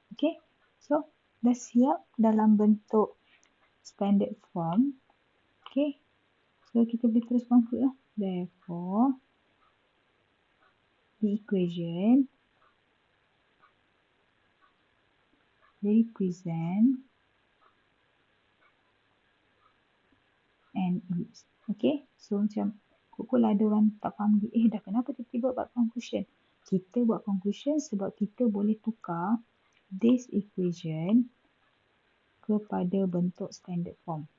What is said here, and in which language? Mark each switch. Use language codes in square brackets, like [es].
[ms] Okay, so dah siap dalam bentuk standard form. Okay, so kita boleh terus conclude lah. [en] Therefore, the equation represent an ellipse. [ms] Okay, so macam kok lah ada orang tak faham dah kenapa tiba-tiba buat conclusion. Kita buat conclusion sebab kita boleh tukar [en] this equation [ms] kepada bentuk standard form.